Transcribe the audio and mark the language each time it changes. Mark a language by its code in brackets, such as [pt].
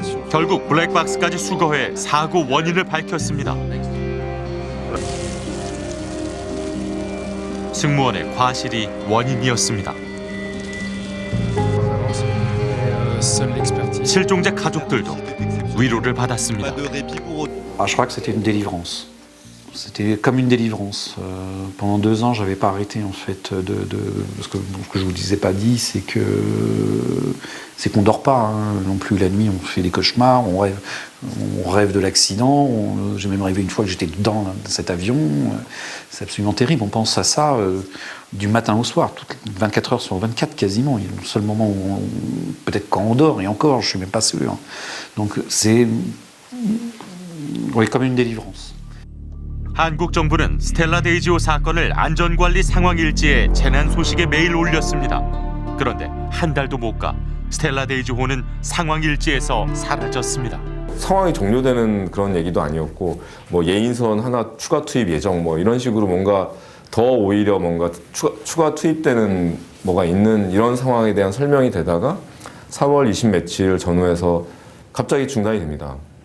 [ko] 결국 블랙박스까지 수거해 사고 원인을 밝혔습니다. 승무원의 과실이 원인이었습니다. 실종자 가족들도 위로를 받았습니다. [fr] Ah, je crois que c'était une délivrance. C'était comme une délivrance. Pendant 2 ans, j'avais pas arrêté en fait parce que ce que je vous disais pas dit, c'est qu'on dort pas non plus la nuit. On fait des cauchemars, on rêve de l'accident. J'ai même rêvé une fois que j'étais dans cet avion. C'est absolument terrible. On pense à ça du matin au soir, toutes 24 heures sur 24 quasiment. Il y a le seul moment où peut-être quand on dort et encore, je suis même pas sûr. Donc c'est comme une délivrance. [ko] 한국 정부는 스텔라 데이지오 사건을 안전관리 상황 일지에 재난 소식에 매일 올렸습니다. 그런데 한 달도 못 가 스텔라 데이지호는 상황 일지에서 사라졌습니다. 상황이 종료되는 그런 얘기도 아니었고 뭐 예인선 하나 추가 투입 예정 뭐 이런 식으로 뭔가 더 오히려 뭔가 추가 투입되는 뭐가 있는 이런 상황에 대한 설명이 되다가 4월 20 며칠 전후에서 갑자기 중단이 됩니다.